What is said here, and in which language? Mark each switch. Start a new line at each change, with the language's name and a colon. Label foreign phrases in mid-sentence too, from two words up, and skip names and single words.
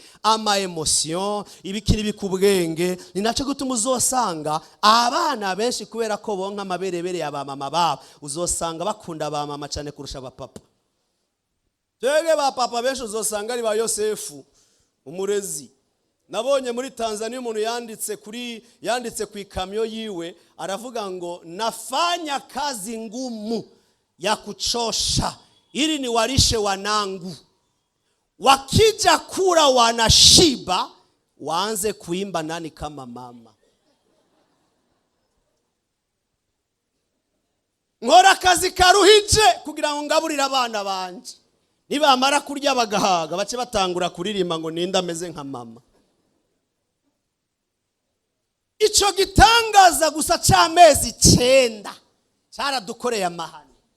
Rundi: Ama emotion, ibikiri bikubwenge, ni naco gutuma uzosanga abana benshi kubera ko bonka amaberebere ya bamama babo, uzosanga bakunda ba mama cyane kurusha abapapa. Twege ba papa benshi uzosanga ari ba Yosefu umurezi. Nabonye muri Tanzania umuntu yanditse ku ikamyo yiwe aravuga ngo
Swahili: nafanya kazi ngumu ya kuchosha ili ni walishe wanangu, wakija kula wanashiba, waanze kuimba nani kama mama.
Rundi: Nkora kazi karuhije kugira ngo ngaburira abana banje, nibamara kurya bagahaga bace batangura kuririmba ngo ninda ameze nka mama. Ico gitangaza gusa c'amezi 9 cyaradukoreye amahane.